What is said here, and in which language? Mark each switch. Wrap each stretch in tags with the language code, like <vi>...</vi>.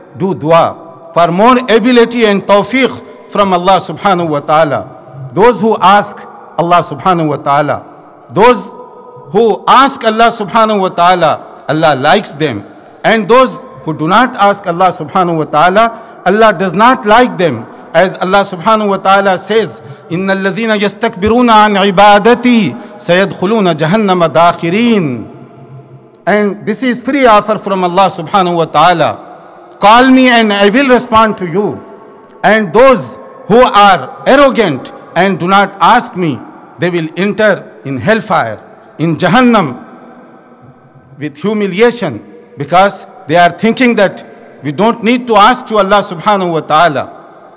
<en>Do dua for more ability and tawfiq from Allah subhanahu wa ta'ala. Those who ask Allah subhanahu wa ta'ala, those who ask Allah subhanahu wa ta'ala, Allah likes them. And those who do not ask Allah subhanahu wa ta'ala, Allah does not like them. As Allah subhanahu wa ta'ala says,</en> <ar>إِنَّ الَّذِينَ يَسْتَكْبِرُونَ عَنْ عِبَادَتِي سَيَدْخُلُونَ جَهَنَّمَ دَاخِرِينَ.</ar> <en>And this is free offer from Allah subhanahu wa ta'ala. Call me and I will respond to you. And those who are arrogant and do not ask me, they will enter in hellfire, in Jahannam, with humiliation, because they are thinking that we don't need to ask to Allah subhanahu wa ta'ala.</en>